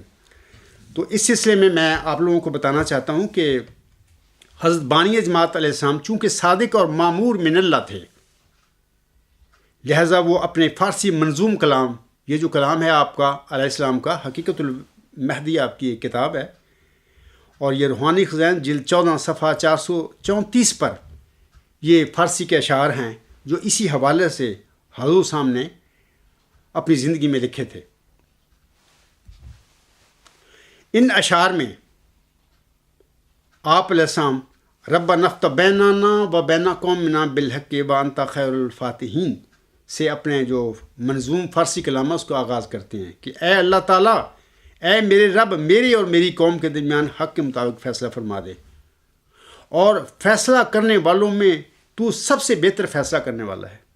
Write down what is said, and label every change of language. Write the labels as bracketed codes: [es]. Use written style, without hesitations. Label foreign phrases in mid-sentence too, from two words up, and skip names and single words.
[ur] تو اس سلسلے میں آپ لوگوں کو بتانا چاہتا ہوں کہ حضرت بانی جماعت علیہ السلام چونکہ صادق اور [ar] معمور من اللہ [ur] تھے، لہٰذا وہ اپنے فارسی منظوم کلام، یہ جو کلام ہے آپ کا علیہ السلام کا، حقیقت المہدی آپ کی ایک کتاب ہے، اور یہ روحانی خزائن جلد 14 صفحہ 434 پر یہ فارسی کے اشعار ہیں جو اسی حوالے سے حضور صاحب نے اپنی زندگی میں لکھے تھے. ان اشعار میں آپ علیہ السلام [ar] رب نفت بیننا و بین قومنا بالحق و انت خیر الفاتحین [ur] سے اپنے جو منظوم فارسی کلام ہے اس کو آغاز کرتے ہیں کہ اے اللہ تعالیٰ، اے میرے رب، میری اور میری قوم کے درمیان حق کے مطابق فیصلہ فرما دے، اور فیصلہ کرنے والوں میں تو سب سے بہتر فیصلہ کرنے والا ہے.